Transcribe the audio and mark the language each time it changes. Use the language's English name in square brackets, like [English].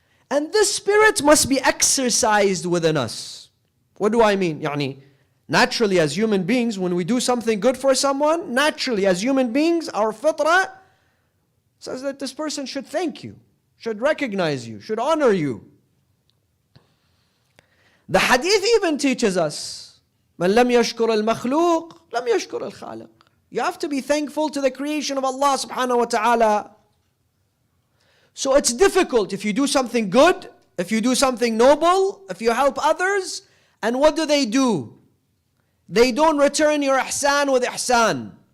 [English] And this spirit must be exercised within us. What do I mean? Naturally as human beings, when we do something good for someone, naturally as human beings, our fitrah says that this person should thank you, should recognize you, should honor you. The hadith even teaches us, [Arabic] مَنْ لَمْ يَشْكُرَ الْمَخْلُوقِ لَمْ يَشْكُرَ الْخَالِقِ. [English] You have to be thankful to the creation of Allah subhanahu wa ta'ala. So it's difficult if you do something good, if you do something noble, if you help others, and what do? They don't return your ihsan with ihsan.